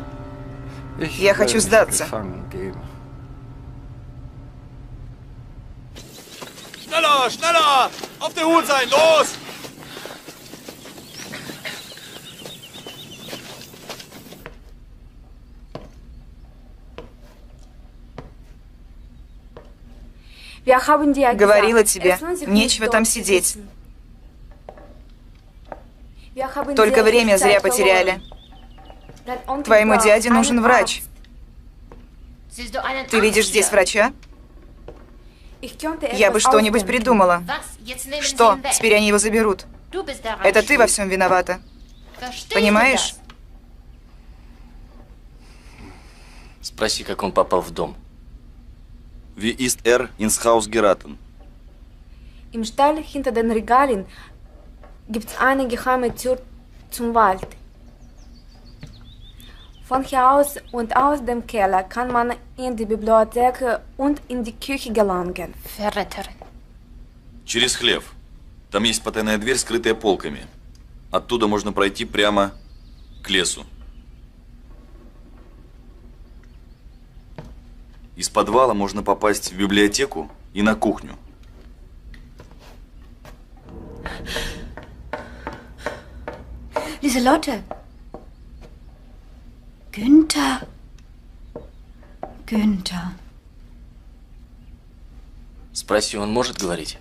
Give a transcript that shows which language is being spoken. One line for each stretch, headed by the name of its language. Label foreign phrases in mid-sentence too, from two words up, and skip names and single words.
Russian: Я хочу сдаться.
German: Schneller, schneller! Auf der Hut sein, los!
Russian: Говорила тебе, нечего там сидеть. Только время зря потеряли. Твоему дяде нужен врач. Ты видишь здесь врача? Я бы что-нибудь придумала. Что? Теперь они его заберут. Это ты во всем виновата. Понимаешь? Спроси, как он попал в дом.
German: Wie ist ins Haus geraten? Im Stall hinter den Regalen gibt es eine geheime Tür zum Wald. Von hier aus und aus dem Keller kann man in die Bibliothek und in die Küche gelangen.
Russian: Через хлев. Там есть потайная дверь, скрытая полками. Оттуда можно пройти прямо к лесу. Из подвала можно попасть в библиотеку и на кухню.
German: Lieselotte. Günther. Günther.
Russian: Спроси, он может говорить?